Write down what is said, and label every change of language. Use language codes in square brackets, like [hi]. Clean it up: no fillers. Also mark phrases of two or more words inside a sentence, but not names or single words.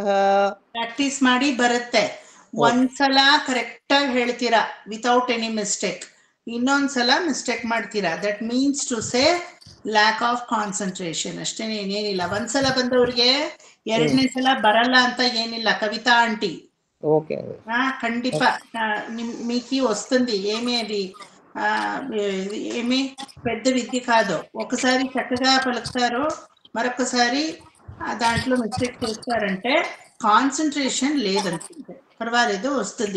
[kn] ಪ್ರಾಕ್ಟೀಸ್ ಮಾಡಿ ಬರುತ್ತೆ. ಒಂದ್ಸಲ ಕರೆಕ್ಟ್ ಆಗಿ ಹೇಳ್ತೀರಾ [en] without any mistake, [kn] ಇನ್ನೊಂದ್ಸಲ ಮಿಸ್ಟೇಕ್ ಮಾಡ್ತೀರಾ. [en] That means to say lack of concentration [kn] ಅಷ್ಟೇನೆ, ಏನೇನಿಲ್ಲ. ಒಂದ್ಸಲ ಬಂದವ್ರಿಗೆ ಎರಡನೇ ಸಲ ಬರಲ್ಲ ಅಂತ ಏನಿಲ್ಲ. [te] కవిత ఆంటీ ఖండిత మీకు వస్తుంది. ఏమీ అది ఏమీ పెద్ద విద్య కాదు. ఒకసారి చక్కగా పలుకుతారు, మరొకసారి దాంట్లో మిస్టేక్ చేస్తారంటే కాన్సన్ట్రేషన్ లేదనుకుంటే పర్వాలేదు, వస్తుంది.